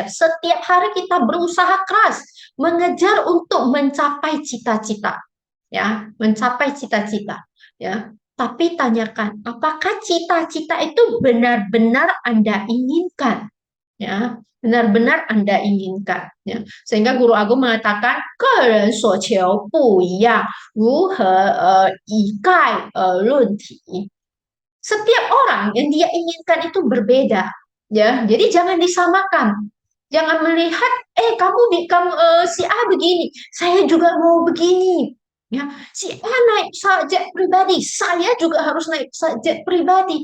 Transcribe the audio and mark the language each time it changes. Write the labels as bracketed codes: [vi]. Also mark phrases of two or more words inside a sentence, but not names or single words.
[id] Setiap hari kita berusaha keras mengejar untuk mencapai cita-cita, ya, mencapai cita-cita, ya. Tapi tanyakan, apakah cita-cita itu benar-benar Anda inginkan? Ya, benar-benar Anda inginkan. Ya. Sehingga Guru Agung mengatakan, [zh] 个人所求不一样，如何以概论体. [id] Setiap orang yang dia inginkan itu berbeda. Ya, jadi jangan disamakan. Jangan melihat, si A begini, saya juga mau begini. Ya, si A naik jet pribadi, saya juga harus naik jet pribadi.